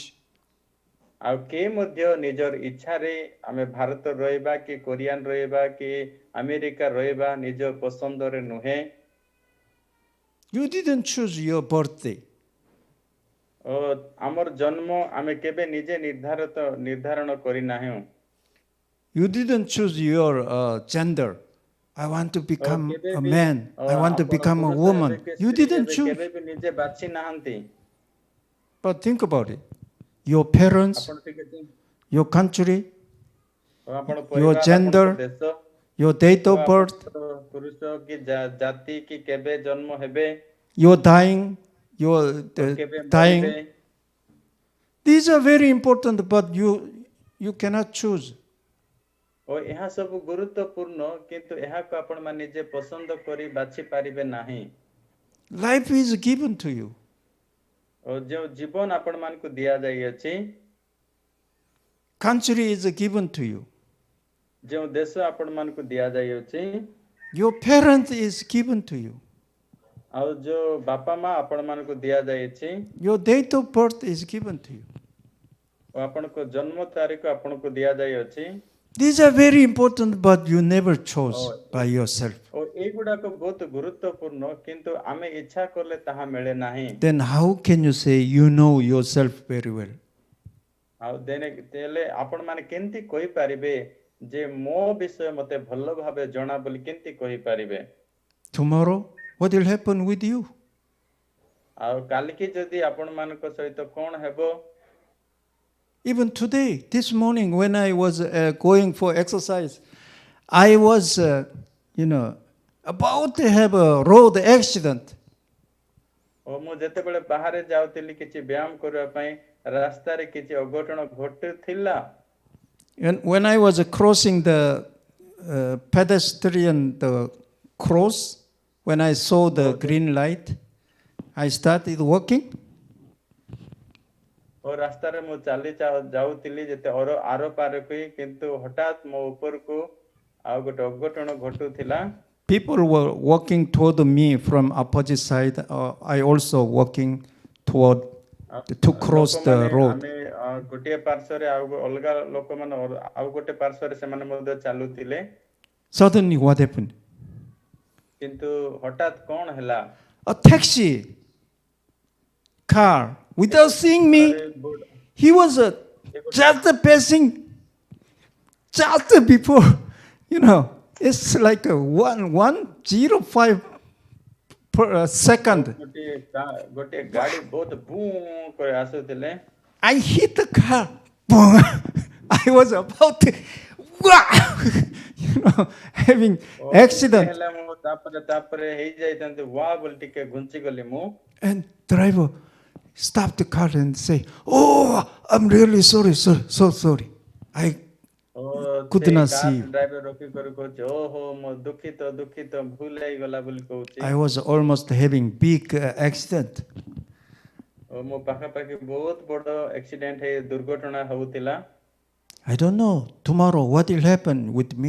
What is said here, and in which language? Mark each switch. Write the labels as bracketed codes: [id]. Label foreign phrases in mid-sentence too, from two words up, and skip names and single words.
[or] ଆଉ କେ ମଧ୍ୟ ନିଜର ଇଚ୍ଛାରେ ଆମେ ଭାରତ ରହିବା କି କୋରିଆନ ରହିବା କି ଆମେରିକା ରହିବା ନିଜ ପସନ୍ଦରେ ନୁହେଁ [en] You didn't choose your birthday. [or] ଓ ଆମର ଜନ୍ମ ଆମେ କେବେ ନିଜେ ନିର୍ଦ୍ଧାରଣ କରିନାହୁଁ [en] You didn't choose your gender. I want to become [or] କେବେ [en] a [or] ବି [en] man. I want to [or] ଆପଣ [en] become a [or] ପୁରୁଷ [en] woman. [or] ହେବେ କି [en] You [or] ସ୍ତ୍ରୀ [en] didn't [or] ହେବେ [en] choose. [or] କେବେ ବି ନିଜେ ବାଛି ନାହାନ୍ତି [en] But think about it. Your parents, [or] ଆପଣ ଟିକେ [en] your country, [or] ଆପଣ [en] your [or] ପରିବାର [en] gender, [or] ଆପଣଙ୍କ ଦେଶ [en] your date of birth, [or] ପୁରୁଷ କି ଜାତି କି କେବେ ଜନ୍ମ ହେବେ [en] your dying, your [or] କେବେ [en] dying. [or] ମରିବେ [en] These are very important, but you cannot choose. [or] ଓ ଏହା ସବୁ ଗୁରୁତ୍ୱପୂର୍ଣ୍ଣ କିନ୍ତୁ ଏହାକୁ ଆପଣ ମାନେ ନିଜେ ପସନ୍ଦ କରି ବାଛି ପାରିବେ ନାହିଁ [en] Life is given to you. [or] ଓ ଯେଉଁ ଜୀବନ ଆପଣ ମାନଙ୍କୁ ଦିଆଯାଇଅଛି [en] Country is given to you. [or] ଯେଉଁ ଦେଶ ଆପଣ ମାନଙ୍କୁ ଦିଆଯାଇଅଛି [en] Your parent is given to you. [or] ଆଉ ଯୋଉ ବାପା ମା ଆପଣ ମାନଙ୍କୁ ଦିଆଯାଇଛି [en] Your date of birth is given to you. [or] ଓ ଆପଣଙ୍କ ଜନ୍ମ ତାରିଖ ଆପଣଙ୍କୁ ଦିଆଯାଇଅଛି [en] These are very important, but you never chose by yourself. [or] ଓ ଏଇଗୁଡାକ ବହୁତ ଗୁରୁତ୍ୱପୂର୍ଣ୍ଣ କିନ୍ତୁ ଆମେ ଇଚ୍ଛା କଲେ ତାହା ମିଳେ ନାହିଁ [en] Then how can you say you know yourself very well? [or] ଆଉ ଦେଲେ ଆପଣ ମାନେ କେମିତି କହିପାରିବେ ଯେ ମୋ ବିଷୟ ମତେ ଭଲ ଭାବେ ଜଣା ବୋଲି କେମିତି କହିପାରିବେ [en] Tomorrow, what will happen with you? [or] ଆଉ କାଲିକି ଯଦି ଆପଣ ମାନଙ୍କ ସହିତ କଣ ହେବ [en] Even today, this morning, when I was going for exercise, I was, about to have a road accident. [or] ଓ ମୁଁ ଯେତେବେଳେ ବାହାରେ ଯାଉଥିଲି କିଛି ବ୍ୟାୟାମ କରିବା ପାଇଁ ରାସ୍ତାରେ କିଛି ଅଘଟଣ ଘଟୁଥିଲା [en] And when I was crossing the pedestrian cross, when I saw the green light, I started walking. [or] ଓ ରାସ୍ତାରେ ମୁଁ ଚାଲି ଯାଉଥିଲି ଯେତେ ଆର ପାରକୁ କିନ୍ତୁ ହଠାତ୍ ମୋ ଉପରକୁ ଆଉ ଗୋଟେ ଅଘଟଣ ଘଟୁଥିଲା [en] people were walking toward me from opposite side. I also walking toward to cross the [or] ଲୋକମାନେ [en] road. [or] ଆମେ ଗୋଟିଏ ପାର୍ଶ୍ୱରେ ଆଉ ଅଲଗା ଲୋକମାନେ ଆଉ ଗୋଟେ ପାର୍ଶ୍ୱରେ ସେମାନେ ମଧ୍ୟ ଚାଲୁଥିଲେ [en] Suddenly, what happened? [or] କିନ୍ତୁ ହଠାତ୍ କଣ ହେଲା [en] A taxi car, without seeing me, he was just passing just before. It's like a 1.05 per second. [or] ଗୋଟିଏ ଗାଡି ବହୁତ ବୁଁ କରି ଆସୁଥିଲେ [en] I hit the car. Boom. I was about to, wow, having accident. [or] ହେଲା ମୁଁ ତାପରେ ହେଇଯାଇଥାନ୍ତି ୱା ବୋଲି ଟିକେ ଘୁଞ୍ଚି ଗଲି ମୁଁ [en] And driver stopped the car and say, "Oh, I'm really sorry, sir. So sorry. I could not see you." [or] ଡ୍ରାଇଭର ରୋକି କରି କହୁଛି ଓହୋ ମୁଁ ଦୁଃଖିତ ଭୁଲ ହେଇଗଲା ବୋଲି କହୁଛି [en] I was almost having big accident. [or] ଓ ମୋ ପାଖାପାଖି ବହୁତ ବଡ ଆକ୍ସିଡେଣ୍ଟ ହେଇ ଦୁର୍ଘଟଣା ହଉଥିଲା [en] I don't know tomorrow what will happen with me.